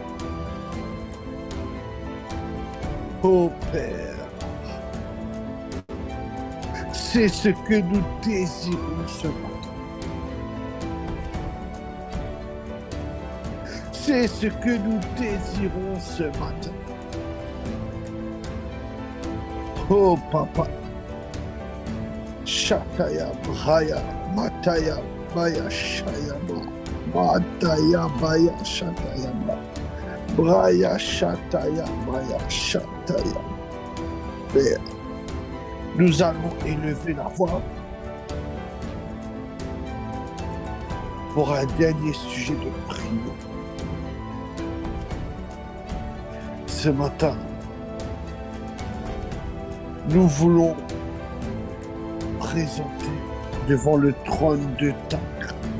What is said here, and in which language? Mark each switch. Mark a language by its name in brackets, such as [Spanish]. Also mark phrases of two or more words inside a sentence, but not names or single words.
[French] Oh Père, c'est ce que nous désirons ce matin. C'est ce que nous désirons ce matin. Oh Papa, Shataya, Braya, Mataya, Baya, Shayama, Mataya, Baya, Shatayama, Braya, Shataya, Baya, Shataya. Père, nous allons élever la voix pour un dernier sujet de prière. Ce matin, nous voulons présenter devant le trône de ta grâce